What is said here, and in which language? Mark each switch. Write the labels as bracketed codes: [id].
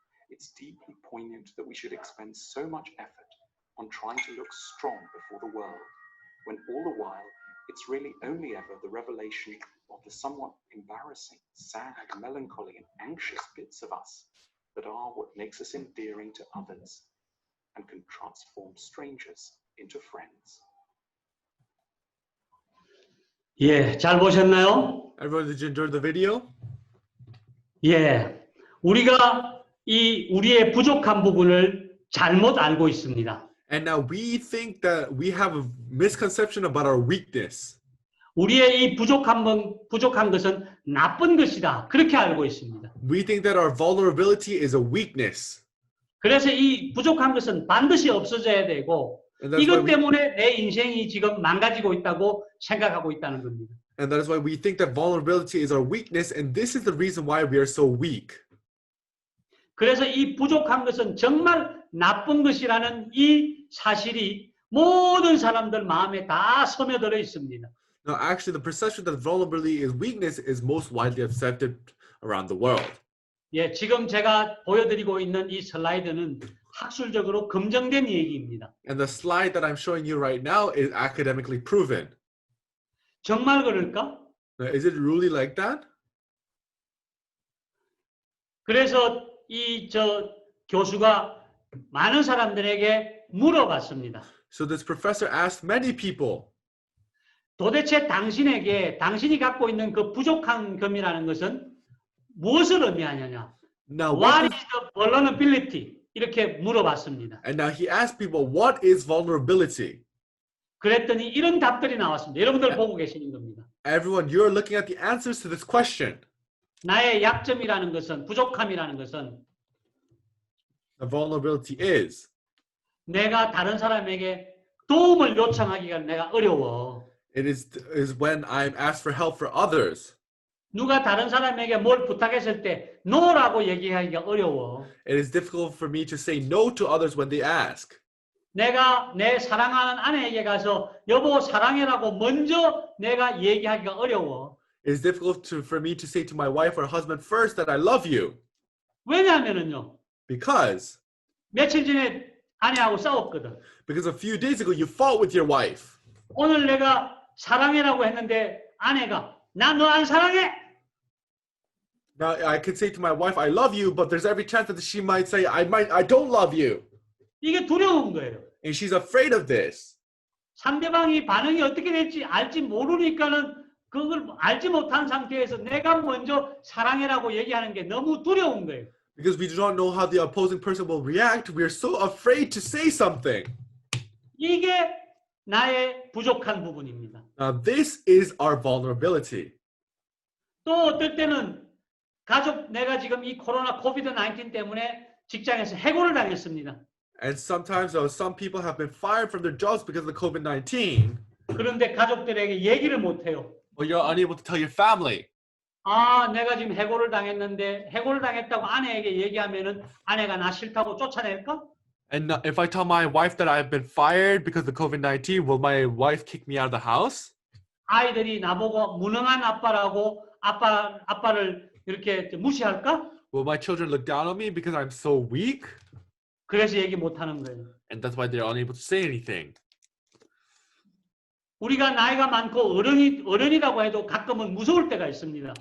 [en] It's deeply poignant that we should expend so much effort on trying to look strong before the world, when all the while it's really only ever the revelation of the somewhat embarrassing, sad, melancholy, and anxious bits of us that are what makes us endearing to others and can transform strangers into friends. [ko] 예, 잘 보셨나요? [en] Everyone, did you enjoy the video? [ko] 예, 우리가 우리의 부족한 부분을 잘못 알고 있습니다. [en] And now we think that we have a misconception about our weakness. [ko] 우리의 이 부족한 것은 나쁜 것이다. 그렇게 알고 있습니다. [en] We think that our vulnerability is a weakness. [ko] 그래서 이 부족한 것은 반드시 없어져야 되고 [en] And that's why [ko] 이것 [en] we, [ko] 때문에 내 인생이 지금 망가지고 있다고 생각하고 있다는 겁니다. [en] and that is why we think that vulnerability is our weakness, and this is the reason why we are so weak. [ko] 그래서 이 부족한 것은 정말 나쁜 것이라는 이 사실이 모든 사람들 마음에 다 스며들어 있습니다. [en] Now, actually, the perception that vulnerability is weakness is most widely accepted around the world. [ko] 예, 지금 제가 보여드리고 있는 이 슬라이드는 학술적으로 검증된 얘기입니다. [en] And the slide that I'm showing you right now is academically proven. [ko] 정말 그럴까? [en] Now, is it really like that? [ko] 그래서 교수가 많은 사람들에게 물어봤습니다. [en] So this professor asked many people, [ko] 도대체 당신이 갖고 있는 그 부족한 점이라는 것은 무엇을 의미하느냐? [en] now What what is the vulnerability? [ko] 이렇게 물어봤습니다. [en] and now he asked people, what is vulnerability? [ko] 그랬더니 이런 답들이 나왔습니다. 여러분들 보고 계시는 겁니다. [en] Everyone, you're looking at the answers to this question. [ko] 나의 약점이라는 것은, 부족함이라는 것은 [en] The vulnerability is [ko] 내가 다른 사람에게 도움을 요청하기가 내가 어려워. [en] it is when I'm asked for help for others. [ko] 누가 다른 사람에게 뭘 부탁했을 때 no라고 얘기하기가 어려워. [en] It is difficult for me to say no to others when they ask. [ko] 내가 내 사랑하는 아내에게 가서 여보 사랑해라고 먼저 내가 얘기하기가 어려워. [en] It is difficult for me to say to my wife or husband first that I love you. [ko] 왜냐하면은요. [en] Because [ko] 며칠 전에 아내하고 싸웠거든. [en] a few days ago you fought with your wife. [ko] 오늘 내가 사랑해라고 했는데 아내가 나 너 안 사랑해. [en] Now I could say to my wife, I love you, but there's every chance that she might say, I don't love you. [ko] 이게 두려운 거예요. [en] And she's afraid of this. [ko] 상대방이 반응이 어떻게 될지 알지 모르니까는 그걸 알지 못한 상태에서 내가 먼저 사랑해라고 얘기하는 게 너무 두려운 거예요. [en] Because we do not know how the opposing person will react, we are so afraid to say something. [ko] 이게 나의 부족한 부분입니다. [en] Now this is our vulnerability. [ko] 또 어떨 때는 가족 내가 지금 이 코로나 코비드 19 때문에 직장에서 해고를 당했습니다. [en] And sometimes some people have been fired from their jobs because of the COVID-19, [ko] 그런데 가족들에게 얘기를 못 해요. [en] but you're unable to tell your family. [ko] 아, 내가 지금 해고를 당했는데 해고를 당했다고 아내에게 얘기하면은 아내가 나 싫다고 쫓아낼까? [en] And if I tell my wife that I've been fired because of COVID-19, will my wife kick me out of the house? [ko] 아이들이 나보고 무능한 아빠라고 아빠를 이렇게 무시할까? [en] Will my children look down on me because I'm so weak? [ko] 그래서 얘기 못 하는 거예요. [en] And that's why they're unable to say anything. [ko] 우리가 나이가 많고 어른이라고 해도 가끔은 무서울 때가 있습니다.